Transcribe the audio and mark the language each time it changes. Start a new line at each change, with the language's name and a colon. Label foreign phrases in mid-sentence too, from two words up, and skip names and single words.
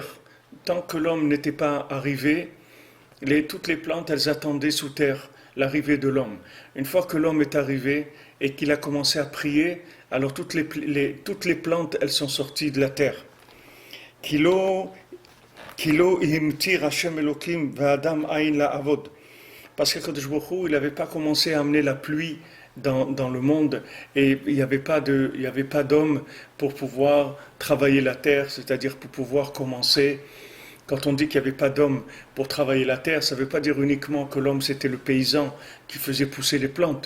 French: Tant que l'homme n'était pas arrivé, toutes les plantes, elles attendaient sous terre l'arrivée de l'homme. Une fois que l'homme est arrivé et qu'il a commencé à prier, alors toutes les plantes, elles sont sorties de la terre.
Hebrew: כילא המטיר השם אלוקים ואדם אין לעבוד.
French: Parce que
Hebrew: קדוש ברוך הוא,
French: il n'avait pas commencé à amener la pluie dans le monde et il n'y avait pas d'homme pour pouvoir travailler la terre, c'est-à-dire pour pouvoir commencer. Quand on dit qu'il n'y avait pas d'homme pour travailler la terre, ça ne veut pas dire uniquement que l'homme c'était le paysan qui faisait pousser les plantes.